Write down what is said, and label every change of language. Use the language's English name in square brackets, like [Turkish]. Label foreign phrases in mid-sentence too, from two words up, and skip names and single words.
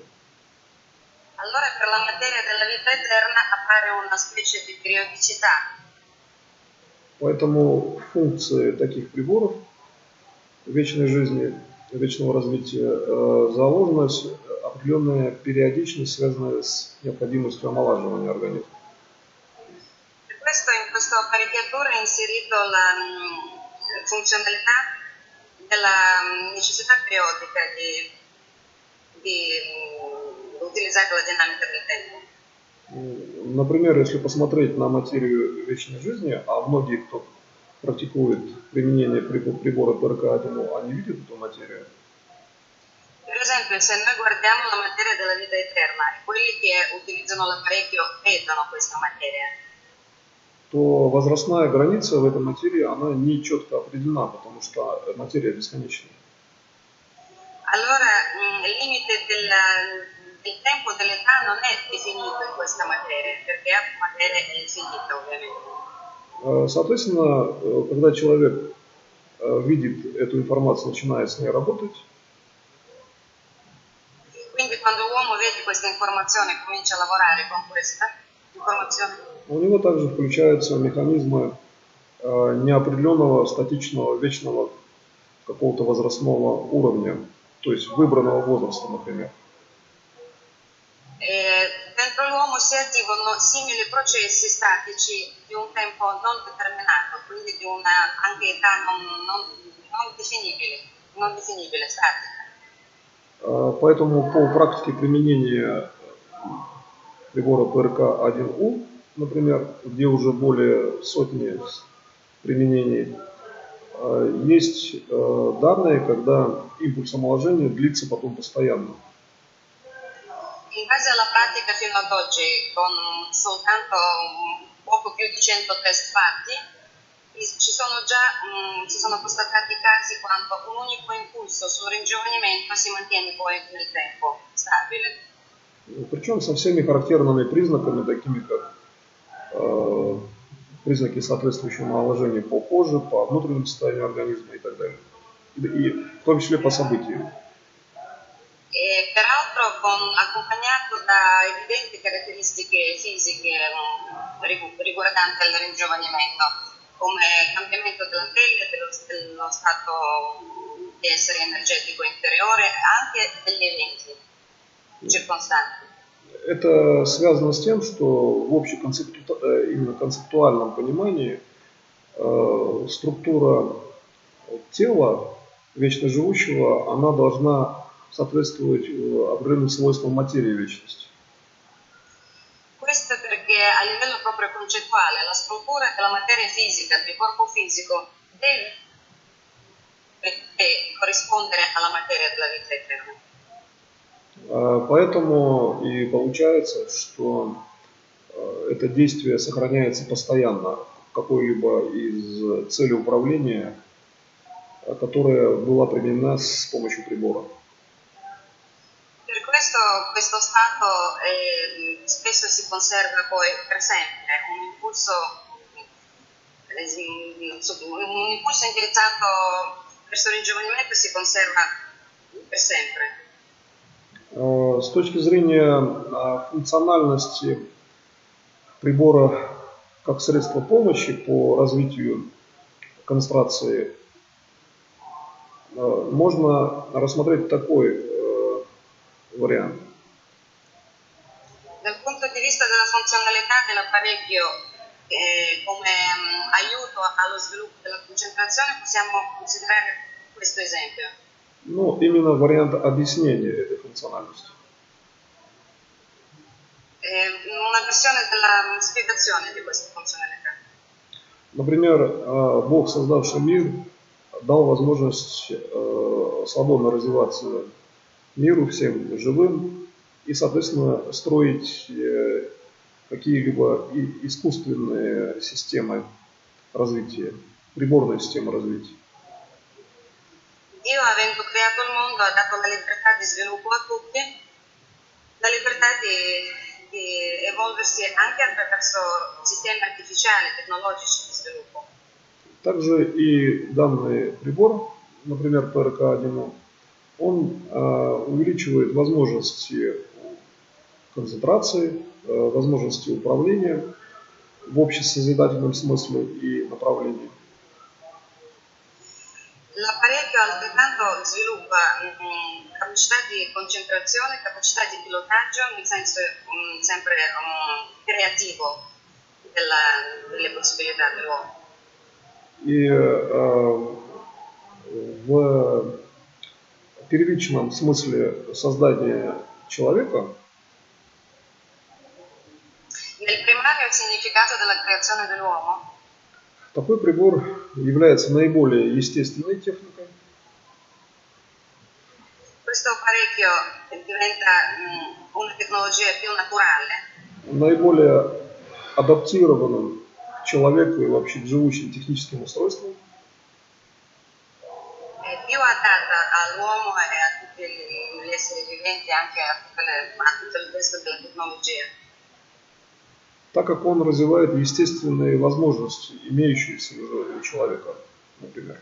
[Italian] Allora per la materia della vita eterna appare una specie di periodicità. [Russian] Поэтому функции таких приборов вечной жизни, вечного развития заложена определенная периодичность, связанная с необходимостью омолаживания организма. [Italian] Per questo in questa apparecchiatura è inserito la funzionalità della necessità periodica di utilizzare la dinamica del tempo. [Russian] Например, если посмотреть на материю вечной жизни, а многие, кто практикует применение прибора ПРК-1, они видят эту материю. [Italian] Per esempio, se noi guardiamo la materia della vita eterna e quelli che utilizzano l'apparecchio vedono questa materia, [Russian] то возрастная граница в этой материи, она не четко определена, потому что материя бесконечна. [Italian] Allora il limite del tempo dell'età non è definito in questa materia, perché è materia infinita ovviamente. [Russian] Соответственно, когда человек видит эту информацию, начинает с ней работать, [Italian] Quindi quando l'uomo vede questa informazione e comincia a lavorare con questa informazione, [Russian] у него также включаются механизмы неопределенного, статичного, вечного какого-то возрастного уровня, то есть выбранного возраста, например. [Italian] Dentro l'uomo si attivano simili processi statici di un tempo non determinato, quindi di una anche età non definibile, statica. [Russian] Поэтому по практике применения прибора ПРК-1У, например, где уже более сотни применений, есть данные, когда импульс омоложения длится потом постоянно. [Italian] In base alla pratica fino ad oggi, con soltanto poco più di 100 test fatti, ci sono constatati casi quando un unico impulso sul ringiovanimento si mantiene poi nel tempo stabile. [Russian] Причем со всеми характерными признаками, такими как признаки соответствующего омоложения по коже, по внутреннему состоянию организма и так далее. И в том числе по событиям. [Italian] E peraltro accompagnato da evidenti caratteristiche fisiche riguardanti il ringiovanimento, come cambiamento della pelle, dello stato di essere energetico interiore, anche degli eventi circostanti. [Russian] Это связано с тем, что в именно концептуальном понимании структура тела вечно живущего, она должна соответствовать определенным свойствам материи вечности. [Italian] Questo perché a livello proprio concettuale la struttura della materia fisica, del corpo fisico, deve corrispondere alla materia della vita eterna. [Russian] Поэтому и получается, что это действие сохраняется постоянно, какой-либо из целей управления, которая была применена с помощью прибора. [Italian] Per questo stato spesso si conserva poi per sempre, un impulso indirizzato verso il ringiovanimento si conserva per sempre. [Russian] С точки зрения функциональности прибора как средства помощи по развитию концентрации, можно рассмотреть такой вариант. [Italian] Dal punto di vista della funzionalità dell'apparecchio come aiuto allo sviluppo della concentrazione possiamo considerare questo esempio. [Russian] Ну, именно вариант объяснения этой функциональности. [Italian] Una versione della spiegazione di questa funzionalità. [Russian] Например, Бог, создавший мир, дал возможность свободно развиваться миру, всем живым, и, соответственно, строить какие-либо искусственные системы развития, приборные системы развития. [Italian] Dio, avendo creato il mondo, ha dato la libertà di sviluppo a tutti, la libertà di evolversi anche attraverso sistemi artificiali, tecnologici di sviluppo. [Russian] Также и данный прибор, например, ПРК-1, он увеличивает возможности концентрации, возможности управления в общесозидательном смысле и направлении. [Italian] L'apparecchio altrettanto sviluppa capacità di concentrazione, capacità di pilotaggio nel senso sempre creativo delle possibilità dell'uomo. [Russian] И в первичном смысле создания человека [Italian] Nel primario significato della creazione dell'uomo, [Russian] такой прибор является наиболее естественной техникой. [Italian] questo apparecchio diventa una tecnologia più naturale, [Russian] Наиболее адаптированным к человеку и вообще к живущим техническим устройствам. [Italian] è più adatta all'uomo e a tutti tutti gli esseri viventi, anche a tutto il resto della tecnologia. [Russian] Так как он развивает естественные возможности, имеющиеся уже у человека, например.